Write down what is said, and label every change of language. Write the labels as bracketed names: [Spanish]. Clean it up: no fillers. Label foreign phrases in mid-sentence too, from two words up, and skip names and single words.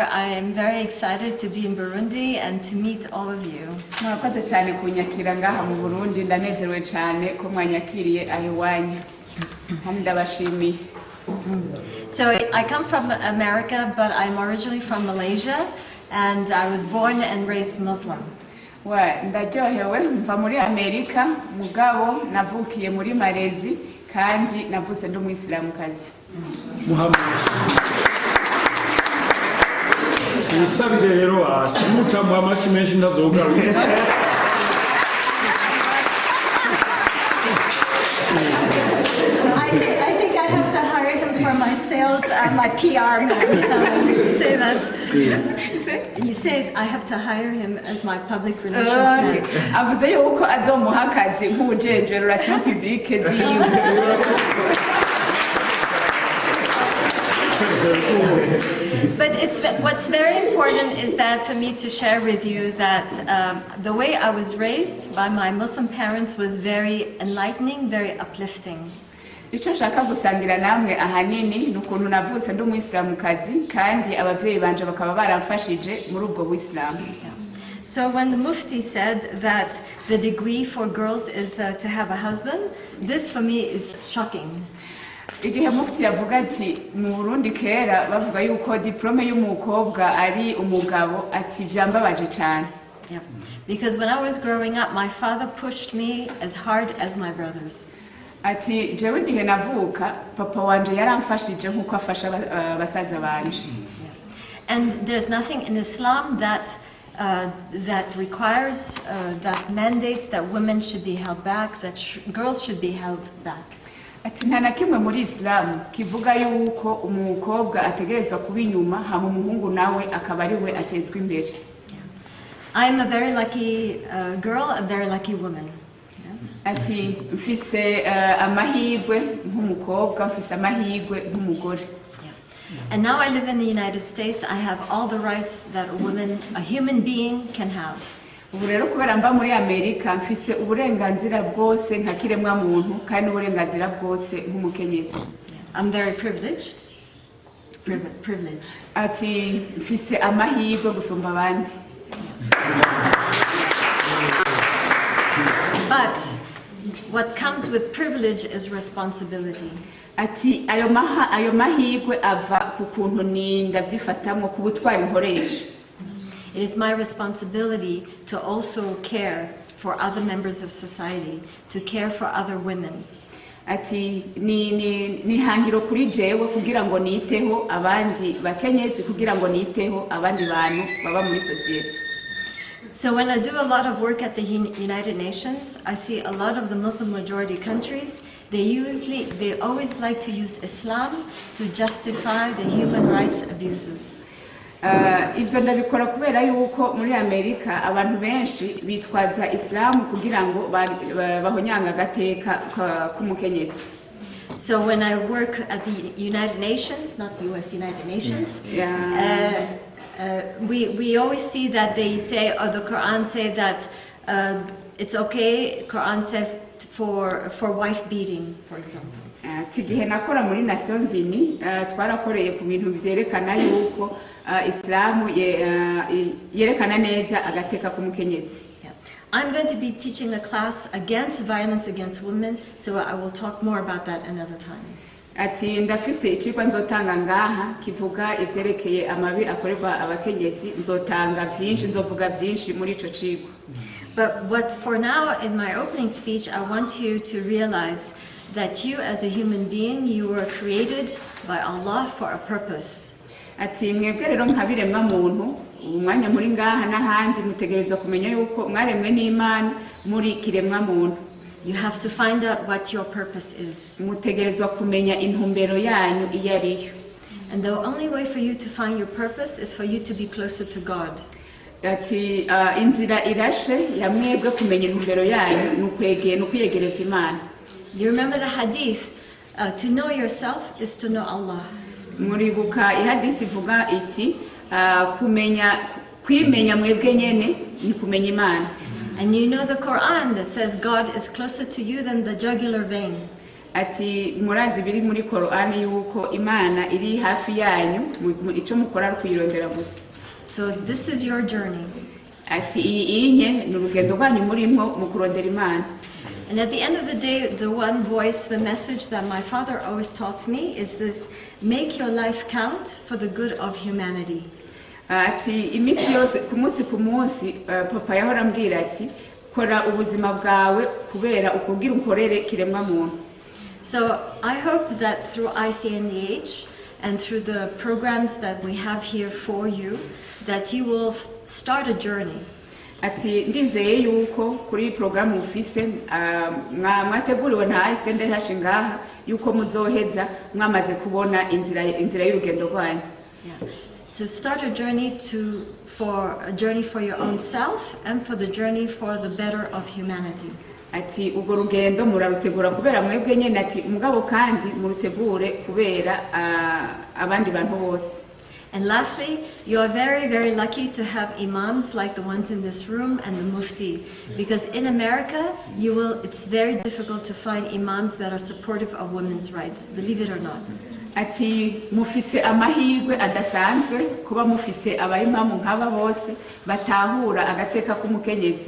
[English] I am very excited to be in Burundi and to meet all of you. So I come from America, but I'm originally from Malaysia, and I was born and raised Muslim. [Rundi] Ndaryohewe mva muri Amerika mugabo navukiye muri Malezi kandi navutse ndi umuyisilamukazi. Isabire rero ashimuta mu amashi menshi ndazogaruka. [English] I think I have to hire him for my sales, my PR man. Say that. You said I have to hire him as my public relations man. [Rundi] Avuze yuko azomuha akazi nk'ujeje [French] relation publique [Rundi] ziwe. [English] But what's very important is that for me to share with you that the way I was raised by my Muslim parents was very enlightening, very uplifting. [Rundi] Icyo nshaka gusangira namwe ahanini ni ukuntu navutse ndi umuyisilamukazi kandi abavyeyi banje bakaba baramfashije muri ubwo buyisilamu. [English] So when the Mufti said that the degree for girls is to have a husband, this for me is shocking. [Rundi] Igihe Mufti yavuga ati mu Burundi kera bavuga yuko diplome y'umukobwa ari umugabo, ati vyambabaje cyane. [English] Yeah. Because when I was growing up, my father pushed me as hard as my brothers. [Rundi] Ati jewe ndihe navuka papa wanje yaramfashije nkuko afasha basaza banje. [English] And there's nothing in Islam that requires that mandates that women should be held back, that girls should be held back. [Rundi] Ati nta na kimwe muri Islam kivuga yuko umukobwa ategerezwa kuba inyuma hama umuhungu nawe akaba ari we atezwa imbere. [English] I'm a very lucky girl, a very lucky woman. [Rundi] Ati mfise amahirwe nk'umukobwa, mfise amahirwe nk'umugore. [English] And now I live in the United States. I have all the rights that a woman, a human being, can have. [Rundi] Ubu rero kubera mba muri Amerika mfise uburenganzira bwose nka kiremwa muntu kandi uburenganzira bwose nk'umukenyezi. [English] I'm very privileged. Privileged. [Rundi] Ati mfise amahirwe gusumba abandi. [English] But what comes with privilege is responsibility. [Rundi] Ati ayo mahirwe ava ku kuntu ni ndavyifatamwo ku butwari nkoresha. [English] It is my responsibility to also care for other members of society, to care for other women. [Rundi] Ati ni hangiro kuri jewe kugira ngo niteho abandi bakenyezi, kugira ngo niteho abandi bantu baba muri society. [English] So when I do a lot of work at the United Nations, I see a lot of the Muslim majority countries, they always like to use Islam to justify the human rights abuses. [Rundi] Ibyo ndabikora kubera yuko muri Amerika abantu benshi bitwaza Islam kugira ngo bahonyanga agateka k'umukenyezi. [English] So when I work at the United Nations, not the US, United Nations, we always see that they say, or the Quran say that it's okay, Quran said for wife beating, for example. [Rundi] Tigihe nakora muri Nations Unies twarakoreye ku bintu byerekana yuko Islam yerekana neza agateka k'umukenyezi. [English] I'm going to be teaching a class against violence against women, so I will talk more about that another time. [Rundi] Ati ndafise icikwa nzotanga ngaha kivuga ivyerekeye amabi akorerwa abakenyezi, nzovuga vyinshi muri ico cigwa. [English] But for now, in my opening speech, I want you to realize that you as a human being, you were created by Allah for a purpose. [Rundi] Ati mwebwe rero nkabiremwa muntu umwanya muri ngaha n'ahandi mutegerezwa kumenya yuko mwaremwe n'Imana muri kiremwa muntu. [English] You have to find out what your purpose is. [Rundi] Mutegerezwa kumenya intumbero yanyu iyo ariyo. [English] And the only way for you to find your purpose is for you to be closer to God. [Rundi] Ati inzira irashe ya mwebwe kumenya intumbero yanyu n'ukwiyegereza Imana. [English] You remember the hadith, to know yourself is to know Allah. [Rundi] Muribuka ihadisi ivuga iti kwimenya mwebwe nyene ni kumenya Imana. [English] And you know the Quran that says God is closer to you than the jugular vein. [Rundi] Ati murazi biri muri Quran yuko Imana iri hafi yanyu, ico mukora kuyirondera gusa. [English] So this is your journey. [Rundi] Ati inye n'urugendo rwanyu murimo mu kurondera Imana. [English] And at the end of the day, the one voice, the message that my father always taught me is this: make your life count for the good of humanity. [Rundi] Ati imisi yose ku munsi papa yahora ambwira ati kora ubuzima bwawe kubera ukubwira ukorere kiremwa muntu. [English] So I hope that through ICNDH and through the programs that we have here for you, that you will start a journey. [Rundi] Ati ndizeye yuko kuri program ufise mwateguriwe na ICNDH ngaha yuko muzoheza mwamaze kubona inzira y'urugendo rwanyu. [English] So start a journey for your own self and for the journey for the better of humanity. [Rundi] Ati ubwo rugendo murarutegura kubera mwebwe nyene, ati mugabo kandi murutegure kubera abandi bantu bose. [English] And lastly, you are very, very lucky to have imams like the ones in this room and the mufti. Because in America, it's very difficult to find imams that are supportive of women's rights, believe it or not. [Rundi] Ati mufise amahirwe adasanzwe kuba mufise abayimamu nk'aba bose batahura agateka k'umukenyezi.